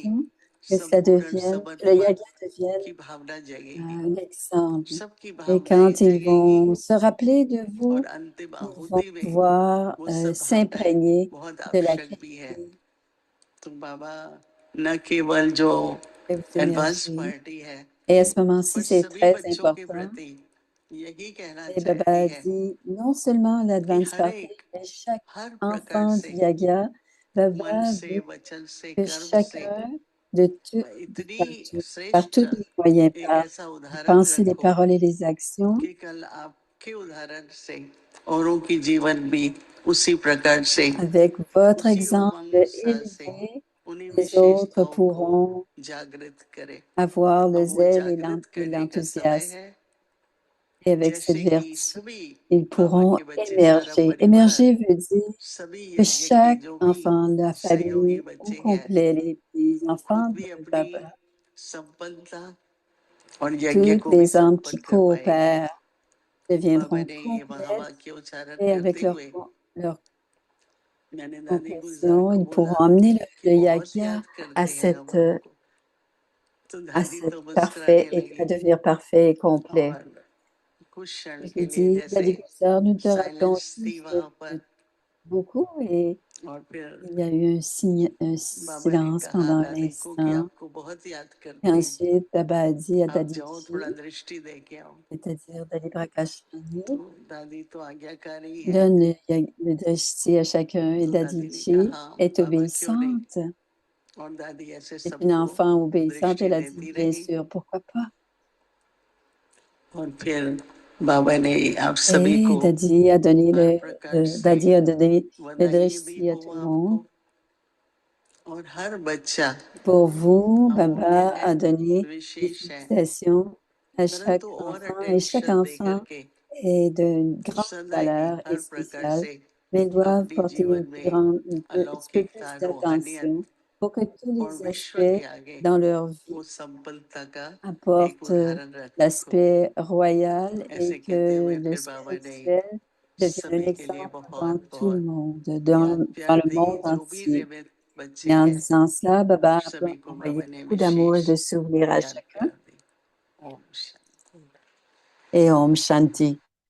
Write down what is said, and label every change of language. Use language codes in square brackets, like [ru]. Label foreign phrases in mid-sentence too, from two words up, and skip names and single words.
[fr] intention, que ça [hi] संपूर्ण [fr] devienne, que le [hi] समर्पण [fr] Yagya devienne [hi] की भावना जगेगी, [fr] l'exemple. [hi] सबकी [fr] Et [hi] भावनाएं [fr] quand ils [hi] जगेंगी [fr] vont se rappeler de [hi] और [fr] vous, [hi] अंतिम [fr] ils vont [hi] आहुति में [fr] pouvoir [hi] वो सब भावनाएं [fr] s'imprégner [hi] बहुत [fr] de la [hi] आवश्यक भी है। [fr] qualité [hi] तो बाबा न केवल जो एडवांस [fr] d'énergie. [hi] पार्टी है [fr] Et à ce moment-ci, [hi] पर [fr] c'est [hi] सभी [fr] très [hi] बच्चों के [fr] important. [hi] प्रति यही कहना [fr] Et Baba [hi] चाहती [fr] a [hi] है [fr] dit, non seulement [hi] कि [fr] l'Advance [hi] हर [fr] Party, [hi] एक [fr] mais chaque [hi] हर प्रकार [fr] enfant du [hi] से [fr] Yagya, [hi] मन [fr] Baba [hi] से [fr] veut [hi] वचन से [fr] que [hi] कर्म से [fr] chacun, de tout, [hi] इतनी [fr] par [hi] श्रेष्ठ [fr] tous les moyens, [hi] एक [fr] par [hi] ऐसा [fr] les [hi] उदाहरण [fr] pensées, les [hi] रखो [fr] paroles et les actions, [hi] कि कल आपके उदाहरण से औरों की जीवन भी उसी प्रकार से [fr] avec votre [hi] उसी [fr] exemple [hi] उमंग उत्साह से [fr] élevé, [hi] उन्हीं [fr] les autres [hi] विशेषताओं को [fr] pourront [hi] जागृत करे। [fr] avoir le [hi] अब वो [fr] zèle et [hi] जागृत [fr] et [hi] करने का समय [fr] l'enthousiasme. [hi] है [fr] Et avec cette [hi] जैसे कि [fr] vertu, [hi] सभी [fr] ils [hi] बाबा [fr] pourront [hi] के बच्चे, सारा [fr] émerger. [hi] परिवार, [fr] Émerger veut dire [hi] सभी [fr] que [hi] यज्ञ के [fr] chaque [hi] जो भी [fr] enfant, la [hi] सहयोगी [fr] famille au [hi] बच्चे हैं, [fr] complet, les [hi] वो [fr] enfants [hi] खुद भी [fr] de [hi] अपनी [fr] Baba, [hi] संपन्नता और यज्ञ [fr] toutes [hi] को भी [fr] les âmes qui [hi] संपन्न कर पाएंगे। [fr] coopèrent [hi] बाबा [fr] deviendront [hi] ने ये [fr] complètes [hi] महावाक्य उच्चारण [fr] et avec [hi] करते हुए [fr] leur [hi] मैंने दादी गुलजार [fr] complétion, [hi] को [fr] ils [hi] बोला [fr] pourront amener [hi] कि [fr] le [hi] बहुत [fr] yagya [hi] याद करते हैं हम आपको, तो [fr] à [hi] दादी [fr] cet [hi] तो [fr] parfait [hi] मुस्कुराने [fr] et à [hi] लगी [fr] devenir parfait et complet. [hi] और कुछ क्षण [fr] Je [hi] के [fr] lui [hi] लिए [fr] dis, [hi] जैसे [fr] Daddy Guzar, nous te rappelons [hi] साइलेंस थी [fr] tous [hi] वहां पर [fr] beaucoup et [hi] और फिर [fr] il y a eu un [hi] बाबा ने [fr] silence [hi] कहा [fr] pendant un [hi] दादी को कि [fr] instant. [hi] आपको बहुत याद [fr] Et [hi] करते हैं, [fr] ensuite, Baba a dit à [hi] आप [fr] Daddy [hi] जाओ [fr] Ji, [hi] थोड़ा दृष्टि दे के आओ। [fr] c'est-à-dire Daddy Prakash [hi] तो [fr] Rani, [hi] दादी तो आज्ञाकारी है, [fr] donne le drishti à chacun et [hi] तो [fr] Daddy [hi] दादी ने कहा [fr] Ji [hi] हाँ [fr] est [hi] बाबा क्यों नहीं, [fr] obéissante. [hi] और दादी ऐसे [fr] C'est une [hi] सबको [fr] enfant obéissante. [hi] दृष्टि [fr] Elle a dit, [hi] देती [fr] bien [hi] रही [fr] sûr, pourquoi pas. [hi] और फिर बाबा ने आप सभी [fr] Et [hi] को [fr] Daddy a donné [hi] हर प्रकार से [fr] Daddy a donné le [hi] बधाई दी [fr] drishti à [hi] हो [fr] tout le [hi] आपको [fr] monde. [hi] और हर बच्चा [fr] Pour vous, [hi] अमूल्य [fr] Baba [hi] है, [fr] a donné des [hi] विशेष है, [fr] félicitations à chaque [hi] परंतु और [fr] enfant et [hi] अटेंशन [fr] chaque [hi] दे [fr] enfant [hi] करके [fr] est d'une grande [hi] सदा ही [fr] valeur et [hi] हर प्रकार [fr] spéciale, [hi] से [fr] mais ils doivent [hi] अपने [fr] porter [hi] जीवन [fr] un [hi] में [fr] petit peu [hi] अलौकिकता, [fr] plus [hi] रूहानियत [fr] d'attention pour que tous [hi] और [fr] les [hi] विश्व [fr] aspects [hi] के आगे [fr] dans leur vie [hi] वो संपन्नता का एक [fr] apportent [hi] उदाहरण रखो। [fr] l'aspect royal [hi] ऐसे [fr] et [hi] कहते [fr] que [hi] हुए [fr] le [hi] फिर बाबा ने [fr] spirituel devienne un [hi] सभी के लिए [fr] exemple dans [hi] बहुत [fr] tout le [hi] बहुत [fr] monde, [hi] याद [fr] dans [hi] प्यार [fr] le [hi] दी। [fr] monde [hi] जो भी [fr] entier. [hi] जीवित बच्चे [fr] Et en [hi] हैं [fr] disant cela, Baba a [hi] सभी को [fr] envoyé [hi] बाबा ने [fr] beaucoup d'amour et [hi] विशेष [fr] de souvenirs à [hi] याद [fr] chacun. [hi] प्यार दी। ओम शांति। [fr] Et [hi] ओम शांति.